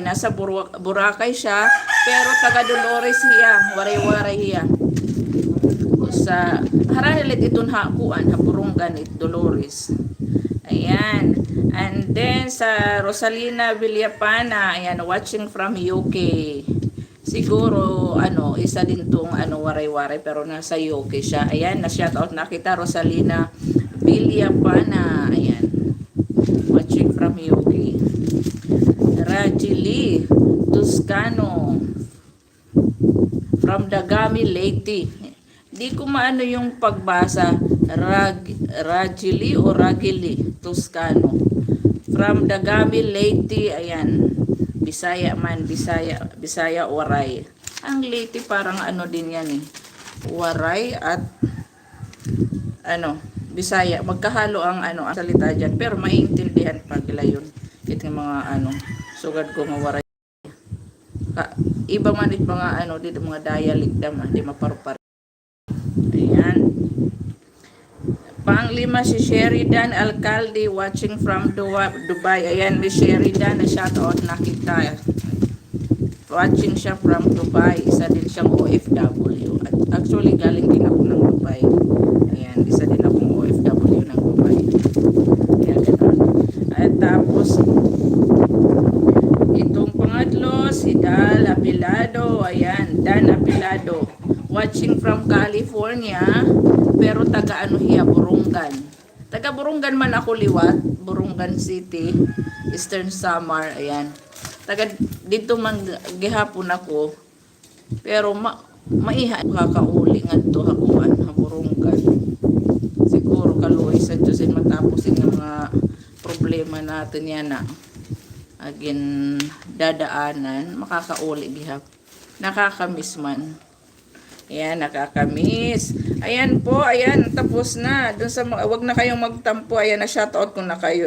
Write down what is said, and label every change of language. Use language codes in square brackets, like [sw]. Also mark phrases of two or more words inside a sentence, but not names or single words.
[tl] Nasa Boracay siya, pero taga Dolores siya. Waray-waray siya. [war] Sa haralit itong hakuan, hapurunggan it Dolores. [tl] Ayan. [en] And then [tl] sa Rosalina Villapana, ayan, [en] watching from UK. [tl] Siguro isa din tong waray-waray, pero nasa UK siya. Ayan, na shoutout na kita, Rosalina Villapana. Ayan. [en] Watching from UK. Rajili Toscano from Dagami Leyte. [tl] Di ko maano yung pagbasa. Rajili o Ragili Toscano from Dagami Leyte. Ayan, Bisaya man, Bisaya Waray. Ang Leyte parang din yan eh, Waray at Bisaya, magkahalo ang ang salita dyan, pero maiintindihan pag yun. Ito yung mga sugad ko nga Waray. Iba man it mga dito mga dialect naman, di maparupar. Ayan. Panglima si Sheridan Alcalde [en] watching from Dubai. [tl] Ayan, Miss Sheridan, na shoutout na kita. Watching siya from Dubai. Isa din siyang OFW. At actually, galing din ako ng Dubai. Ayan, isa din akong OFW ng Dubai. Ayan, gano'n. At tapos, itong pangatlo, si Dan Apilado. Ayan, Dan Apilado. [en] Watching from California, [tl] pero taga Burungan. [war] Taga Burungan man ako liwat, Burungan City, Eastern Samar, ayan. Taga dito man gihapon ako, pero maiha kakauli ngadto hakuan Burungan. [tl] Siguro kaluoy sa Diyos matapos yung mga problema natin yan na agin dadaanan, makakauli gihap. Nakakamiss man. Ayan, nakakamiss. Ayan po, ayan, tapos na. Doon sa wag na kayong magtampo. Ayan, na shoutout ko na kayo.